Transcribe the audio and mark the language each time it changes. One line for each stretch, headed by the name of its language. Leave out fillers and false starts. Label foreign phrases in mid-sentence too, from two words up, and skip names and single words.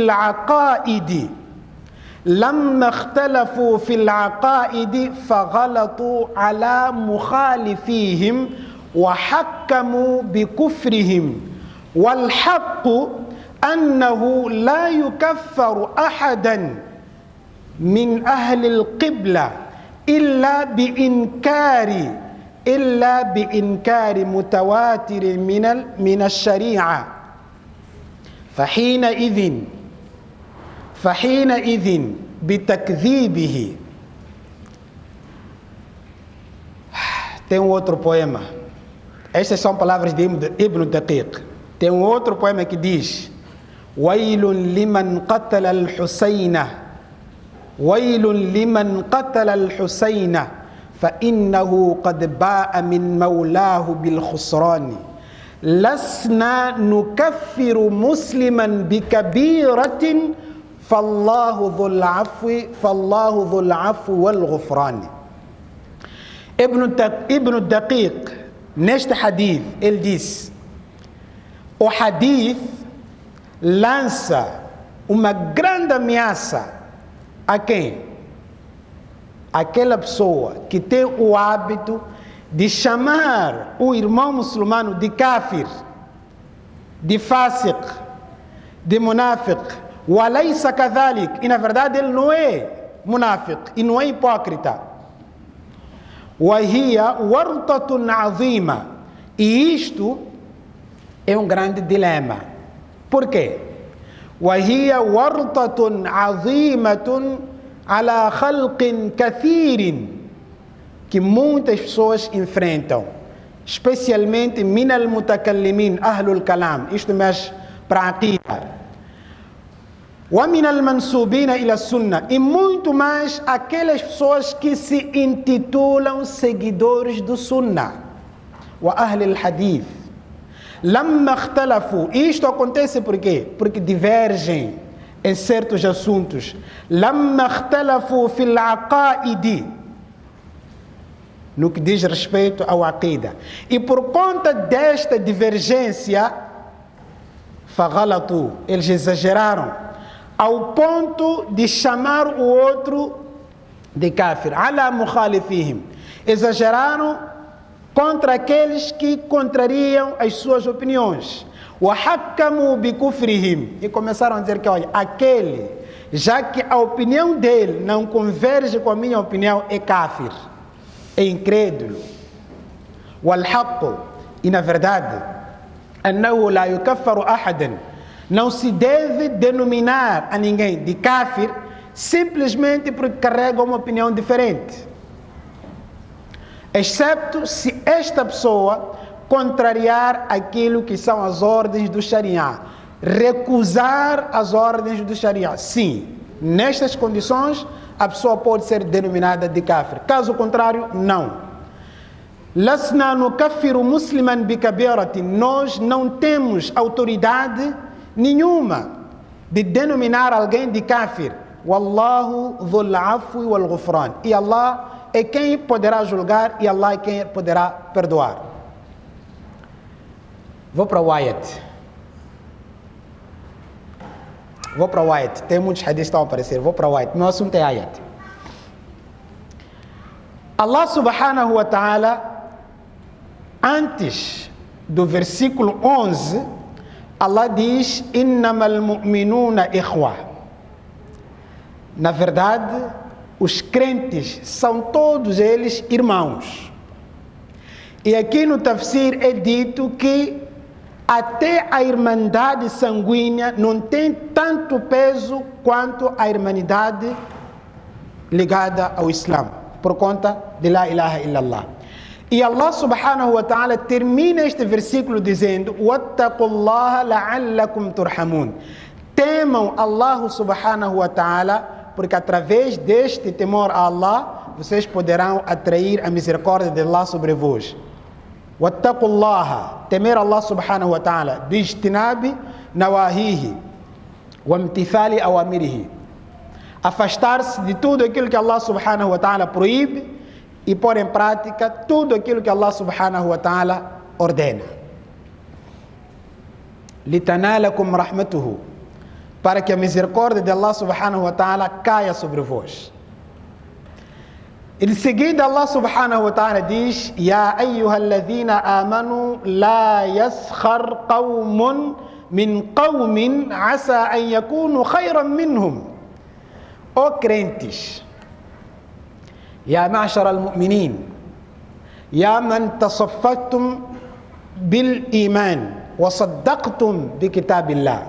Arabic: في العقائد فغلطوا على مخالفيهم وحكموا بكفرهم والحق أنه لا يكفر أحدا من أهل القبلة إلا بإنكار متواتر من الشريعة فحينئذ بتكذيبه.
Portuguese: Tem outro poema. Estas são palavras de Ibn Daqiq. Tem outro poema que diz:
Arabic: وَيْلٌ لِمَنْ قَتَلَ الْحُسَيْنَ وَيْلٌ لِمَنْ قَتَلَ الْحُسَيْنَ فَإِنَّهُ قَدْ بَاءَ مِنْ مَوْلَاهُ بِالْخُسْرَانِ لَسْنَا نُكَفِّرُ مُسْلِمًا بِكَبِيرَةٍ فالله ذو العفو والغفران.
Portuguese: Ibn Daqiq, neste hadith, ele diz: o hadith lança uma grande ameaça a quem? Aquela pessoa que tem o hábito de chamar o irmão muçulmano de kafir, de fásiq, de munafiq,
Arabic: وليس كذلك,
Portuguese: e na verdade ele não é munafiq e não é hipócrita.
Arabic: وهي ورطة عظيمة,
Portuguese: e isto é um grande dilema. Por quê?
Arabic: وهي ورطة عظيمة على خلق كثير,
Portuguese: que muitas pessoas enfrentam, especialmente
Arabic: من المتكلمين أهل الكلام,
Portuguese: isto mexe para a aqida,
Arabic: ومن المنسوبين إلى السنة,
Portuguese: e muito mais aquelas pessoas que se intitulam seguidores do sunna,
Arabic: وأهل الحديث. لما اختلفوا,
Portuguese: isto acontece por quê? Porque divergem em certos assuntos.
Arabic: لما اختلفوا في العقائد,
Portuguese: no que diz respeito ao aqida. E por conta desta divergência, faghalatu, eles exageraram, ao ponto de chamar o outro de kafir.
Arabic: على مخالفيهم,
Portuguese: exageraram contra aqueles que contrariam as suas opiniões.
Arabic: وحكموا بكفرهم,
Portuguese: e começaram a dizer que, olha, aquele, já que a opinião dele não converge com a minha opinião, é kafir, é incrédulo. Walhaqqu, e na verdade,
Arabic: أنه لا يكفر أحدا,
Portuguese: não se deve denominar a ninguém de kafir simplesmente porque carrega uma opinião diferente, excepto se esta pessoa contrariar aquilo que são as ordens do Sharia, recusar as ordens do Sharia. Sim, nestas condições a pessoa pode ser denominada de kafir. Caso contrário, não.
Arabic: لسنا نكفر مسلما بكبيرة,
Portuguese: nós não temos autoridade nenhuma de denominar alguém de kafir.
Arabic: والله ذو العفو والغفران,
Portuguese: e Allah é quem poderá julgar e Allah é quem poderá perdoar. Vou para o ayat. Tem muitos hadiths que estão a aparecer. Vou para o ayat. Meu assunto é ayat. Allah
Arabic: سبحانه وتعالى,
Portuguese: antes do versículo 11, Allah diz:
Arabic: إنما المؤمنون إخوة.
Portuguese: Na verdade, os crentes são todos eles irmãos. E aqui no tafsir é dito que até a irmandade sanguínea não tem tanto peso quanto a irmandade ligada ao Islã, por conta de
Arabic: لا إله إلا الله.
Portuguese: E Allah
Arabic: سبحانه وتعالى
Portuguese: termina este versículo dizendo:
Arabic: واتقوا الله لعلكم ترحمون.
Portuguese: Temam Allah
Arabic: سبحانه وتعالى,
Portuguese: porque através deste temor a Allah, vocês poderão atrair a misericórdia de Allah sobre vós.
Arabic: واتقوا الله, temer الله سبحانه وتعالى باجتناب نواهيه وامتثال أوامره.
Portuguese: Afastar-se de tudo aquilo que Allah
Arabic: سبحانه وتعالى
Portuguese: proíbe e pôr em prática tudo aquilo que Allah
Arabic: سبحانه وتعالى
Portuguese: ordena.
Arabic: لتنالكم رحمته,
Portuguese: para que a misericórdia de Allah
Arabic: سبحانه وتعالى
Portuguese: caia sobre vós. Em seguida,
Arabic: الله سبحانه وتعالى diz: يا أيها الذين آمنوا لا يسخر قوم من قوم عسى أن يكونوا خيرا منهم.
Portuguese: Ó crentes,
Arabic: يا معشر المؤمنين يا من اتصفتم بالإيمان وصدقتم بكتاب الله.